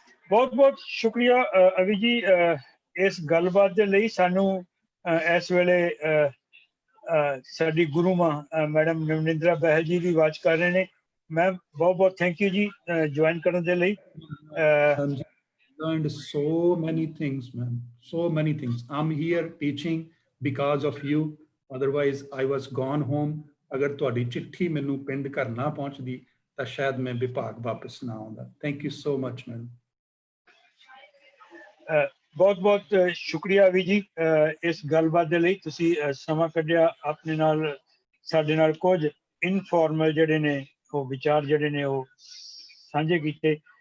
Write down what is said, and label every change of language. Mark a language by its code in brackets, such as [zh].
[pa] ਬਹੁਤ ਬਹੁਤ ਸ਼ੁਕਰੀਆ ਅਵੀ ਜੀ ਇਸ ਗੱਲਬਾਤ ਦੇ ਲਈ। ਸਾਨੂੰ ਇਸ ਵੇਲੇ ਸਾਡੀ ਗੁਰੂ ਮਾਂ ਮੈਡਮ ਨਵਨਿੰਦਰਾ ਬਹਿਲ ਜੀ ਦੀ ਆਵਾਜ਼ ਕਰ ਰਹੇ ਨੇ। ਮੈਮ ਬਹੁਤ ਬਹੁਤ [en] thank you [pa] ਜੀ ਜੁਆਇਨ ਕਰਨ ਦੇ ਲਈ। [en] Learned so many things, ma'am, so many things. I'm here teaching because of you, otherwise I was gone home. [pa] ਅਗਰ ਤੁਹਾਡੀ ਚਿੱਠੀ ਮੈਨੂੰ ਪਿੰਡ ਘਰ ਨਾ ਪਹੁੰਚਦੀ ਤਾਂ ਸ਼ਾਇਦ ਮੈਂ ਵਿਭਾਗ ਵਾਪਸ ਨਾ ਆਉਂਦਾ। [en] Thank you so much ma'am. [pa] ਬਹੁਤ ਬਹੁਤ ਸ਼ੁਕਰੀਆ ਵੀ ਜੀ ਇਸ ਗੱਲਬਾਤ ਦੇ ਲਈ। ਤੁਸੀਂ ਸਮਾਂ ਕੱਢਿਆ ਆਪਣੇ ਨਾਲ, ਸਾਡੇ ਨਾਲ ਕੁਝ ਇਨਫੋਰਮਲ ਜਿਹੜੇ ਨੇ ਉਹ ਵਿਚਾਰ ਜਿਹੜੇ ਨੇ ਉਹ ਸਾਂਝੇ ਕੀਤੇ।